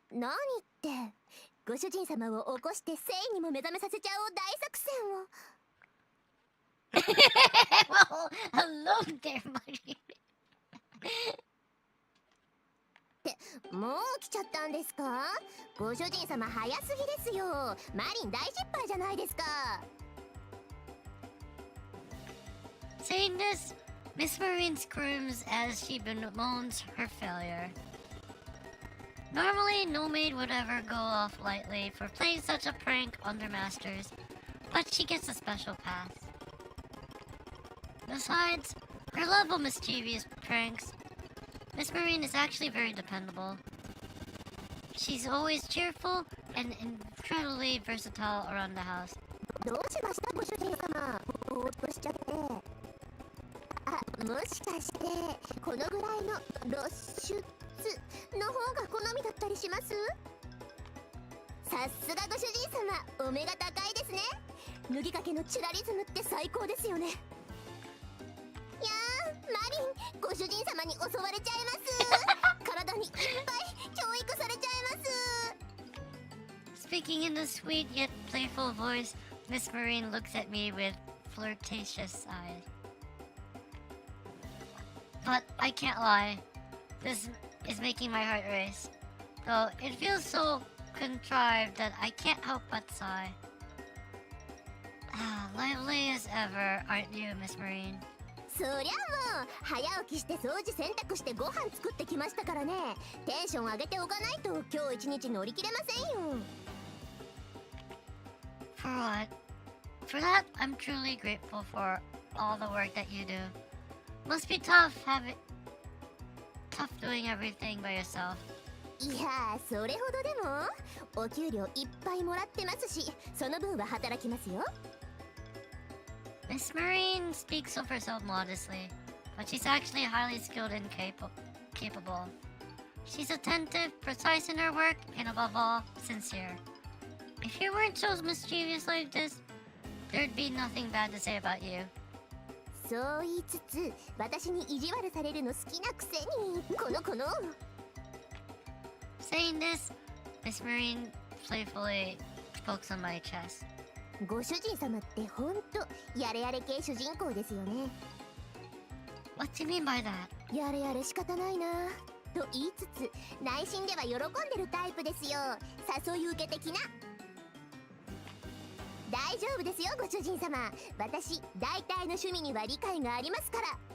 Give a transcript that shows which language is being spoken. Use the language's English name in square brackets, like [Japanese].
[Japanese] 何って、ご主人様を起こして誠意にも目覚めさせちゃおう大作戦を。 [English] Well, hello there, buddy. [Japanese] ってもう来ちゃったんですか？ご主人様早すぎですよ。マリン大失敗じゃないですか。 [English] Saying this, Miss Marine screams as she bemoans her failure. Normally, no maid would ever go off lightly for playing such a prank on their masters, but she gets a special pass. Besides her love of mischievous pranks, Miss Marine is actually very dependable. She's always cheerful and incredibly versatile around the house. [Japanese] どうしましたご主人様。ぼーっとしちゃって。あ、もしかしてこのぐらいの露出の方が好みだったりします？さすがご主人様、お目が高いですね。脱ぎかけのチュラリズムって最高ですよね。いやー、マリン、ご主人様に襲われちゃいます。体にいっぱい教育されちゃいます。 [English] Speaking in a sweet yet playful voice, Miss Marine looks at me with flirtatious eyes. But I can't lie, this is making my heart race. Though it feels so contrived that I can't help but sigh. Lively as ever, aren't you, Miss Marine? [Japanese] そりゃもう早起きして掃除洗濯してご飯作ってきましたからね。テンション上げておかないと今日一日乗り切れませんよ。 [English] For what? For that, I'm truly grateful for all the work that you do. Must be tough doing everything by yourself. [Japanese] いやー、それほどでもお給料いっぱいもらってますし、その分は働きますよ。 [English] Miss Marine speaks of herself modestly, but she's actually highly skilled and capable. She's attentive, precise in her work, and above all, sincere. If you weren't so mischievous like this, there'd be nothing bad to say about you. [Japanese] そう言いつつ、私に意地悪されるの好きなくせに、この。 [English] Saying this, Miss Marine playfully pokes on my chest. [Japanese] ご主人様ってほんとやれやれ系主人公ですよね。 [English] What do you mean by that? [Japanese] やれやれ仕方ないなと言いつつ、内心では喜んでるタイプですよ。誘い受け的な。大丈夫ですよご主人様。私大体の趣味には理解がありますから。